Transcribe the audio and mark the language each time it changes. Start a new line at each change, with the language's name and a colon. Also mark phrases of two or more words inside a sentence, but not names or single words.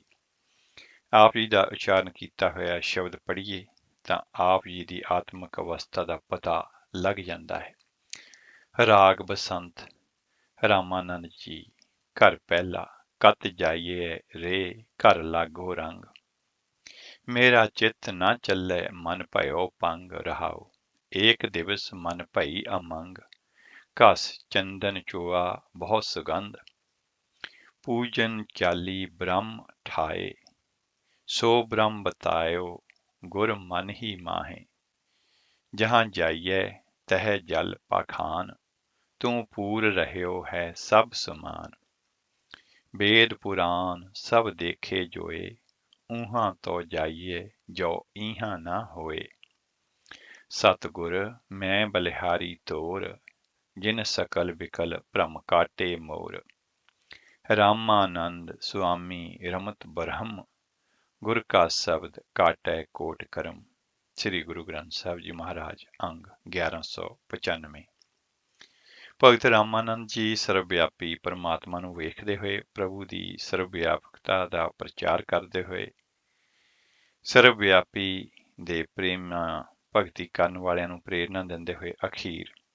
Punjabi: ਆਪ ਜੀ ਦਾ ਉਚਾਰਨ ਕੀਤਾ ਹੋਇਆ ਸ਼ਬਦ ਪੜ੍ਹੀਏ ਤਾਂ ਆਪ ਜੀ ਦੀ ਆਤਮਿਕ ਅਵਸਥਾ ਦਾ ਪਤਾ ਲੱਗ ਜਾਂਦਾ ਹੈ। ਰਾਗ ਬਸੰਤ ਰਾਮਾਨੰਦ ਜੀ। ਘਰ ਪਹਿਲਾ। ਕਤ ਜਾਈਏ ਰੇ ਘਰ ਲਾਗੋ ਰੰਗ। ਮੇਰਾ ਚਿੱਤ ਨਾ ਚੱਲੇ ਮਨ ਭਇਓ ਪੰਗ ਰਹਾਓ। ਏਕ ਦਿਵਸ ਮਨ ਭਈ ਅਮੰਗ। ਕਸ ਚੰਦਨ ਚੋਆ ਬਹੁਤ ਸੁਗੰਧ, ਪੂਜਨ ਚਾਲੀ ਬ੍ਰਹਮ ਠਾਏ, ਸੋ ਬ੍ਰਹਮ ਬਤਾਯੋ ਗੁਰ ਮਨ ਹੀ ਮਾਹੇ। ਜਹਾਂ ਜਾਇਏ ਤਹ ਜਲ ਪਾਖਾਨ, ਤੂ ਪੂਰ ਰਹ੍ਯੋ ਹੈ ਸਬ ਸਮਾਨ। ਵੇਦ ਪੁਰਾਣ ਸਬ ਦੇਖੇ ਜੋਏ, ਊਹਾਂ ਤੋ ਜਾਇਏ ਜੋ ਈਹਾਂ ਨਾ ਹੋਏ। ਸਤਗੁਰ ਮੈਂ ਬਲਿਹਾਰੀ ਤੋਰ, ਜਿਨ ਸਕਲ ਵਿਕਲ ਭ੍ਰਮ ਕਾਟੇ ਮੋਰ। ਰਾਮਾਨੰਦ ਸ੍ਵਾਮੀ ਰਮਤ ਬਰਹਮ, ਗੁਰ ਕਾ ਸ਼ਬਦ ਕਾਟੈ ਕੋਟ ਕਰਮ। ਸ੍ਰੀ ਗੁਰੂ ਗ੍ਰੰਥ ਸਾਹਿਬ ਜੀ ਮਹਾਰਾਜ ਅੰਗ 1195। ਭਗਤ ਰਾਮਾਨੰਦ ਜੀ ਸਰਵਵਿਆਪੀ ਪਰਮਾਤਮਾ ਨੂੰ ਵੇਖਦੇ ਹੋਏ ਪ੍ਰਭੂ ਦੀ ਸਰਵਵਿਆਪਕਤਾ ਦਾ ਪ੍ਰਚਾਰ ਕਰਦੇ ਹੋਏ ਸਰਵਵਿਆਪੀ ਦੇ ਪ੍ਰੇਮ ਭਗਤੀ ਕਰਨ ਵਾਲਿਆਂ ਨੂੰ ਪ੍ਰੇਰਨਾ ਦਿੰਦੇ ਹੋਏ ਅਖੀਰ